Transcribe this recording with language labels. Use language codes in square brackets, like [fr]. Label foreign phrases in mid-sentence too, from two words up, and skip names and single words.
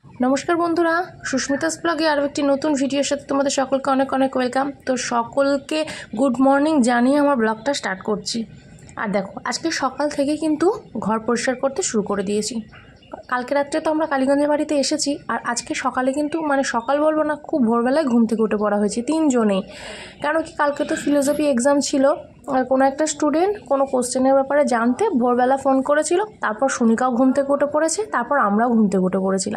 [bn] নমস্কার বন্ধুরা সুস্মিতাস ব্লগে আরো একটি নতুন ভিডিওর সাথে তোমাদের সকলকে অনেক অনেক ওয়েলকাম। তো সকলকে [en] good morning [bn] জানিয়ে আমার [en] blog start [bn] করছি। আর দেখো আজকে সকাল থেকে কিন্তু ঘর পরিষ্কার করতে শুরু করে দিয়েছি। কালকে রাত্রে তো আমরা কালীগঞ্জের বাড়িতে এসেছি আর আজকে সকালে কিন্তু মানে সকাল বলবো না, খুব ভোরবেলায় ঘুম থেকে উঠে পড়া হয়েছে তিনজনেই। কারণ কি কালকে তো [en] philosophy exam [bn] ছিল, কোনো একটা স্টুডেন্ট কোনো কোশ্চেনের ব্যাপারে জানতে ভোরবেলা ফোন করেছিল, তারপর সুনিকাও ঘুম থেকে উঠে পড়েছে, তারপর আমরাও ঘুম থেকে উঠে পড়েছিলাম।